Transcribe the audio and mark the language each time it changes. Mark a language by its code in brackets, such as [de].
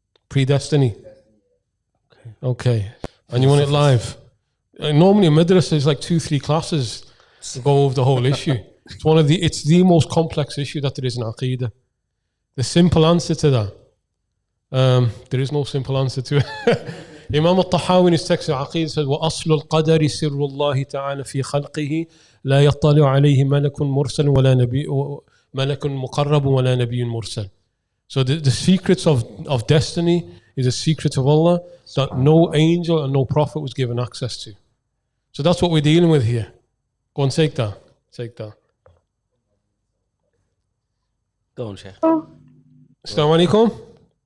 [en] Predestiny. Okay. And you want it live? Normally, in madrasa is like 2-3 classes to go over the whole issue. It's the most complex issue that there is in Aqeedah. The simple answer to that, there is no simple answer to it. Imam al-Tahawi in his text of Aqeedah says, [ar] وَأَصْلُ الْقَدَرِ سِرُّ اللَّهِ تَعَالَى فِي خَلْقِهِ لَا يَطَّلِعُ عَلَيْهِ مَلَكٌ مُرْسَلٌ وَلَا نَبِيٌّ مَلَكٌ مُقَرَّبٌ وَلَا نَبِيٌّ مُرْسَلٌ. [en] So the secrets of destiny is a secret of Allah that no angel and no prophet was given access to. So that's what we're dealing with here. Go and take that. Take that. Go on, Sheikh. Assalamu alaikum.